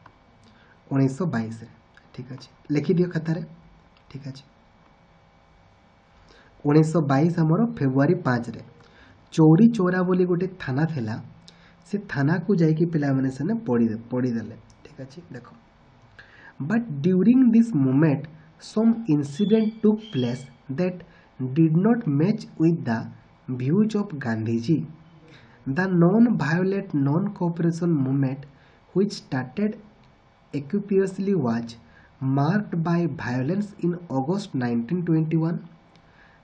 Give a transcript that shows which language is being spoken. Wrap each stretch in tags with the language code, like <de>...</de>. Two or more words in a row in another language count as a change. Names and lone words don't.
<or>ଠିକ୍ ଅଛି, ଲେଖିଦିଅ ଖାତାରେ। ଠିକ୍ ଅଛି, 1922 ଆମର ଫେବୃଆରୀ 5ରେ ଚୌରୀ ଚୌରା ବୋଲି ଗୋଟେ ଥାନା ଥିଲା, ସେ ଥାନାକୁ ଯାଇକି ପିଲାମାନେ ସେନେ ପୋଡ଼ିଦେଲେ। ଠିକ୍ ଅଛି, ଦେଖ</or> <en>but during this movement some incident took place that did not match with the views of Gandhiji. The non-violent non-cooperation movement, which started equipiously, was marked by violence in August 1921.</en>